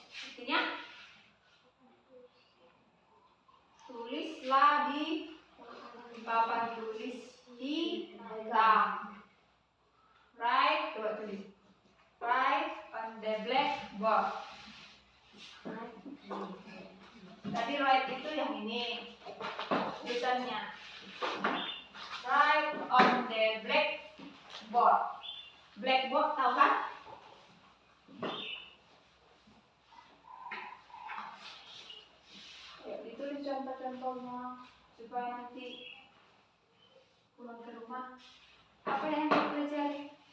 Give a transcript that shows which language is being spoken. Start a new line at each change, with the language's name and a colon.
Indonesian: Artinya tulislah di papan tulis hitam. Write, coba tulis.
English: Write on the blackboard.
Indonesian: Tadi write itu yang ini tulisannya.
English: Write on the blackboard.
Indonesian: Blackboard tahu kan? Ya, ditulis contoh-contohnya supaya nanti pulang ke rumah apa yang kau pelajari?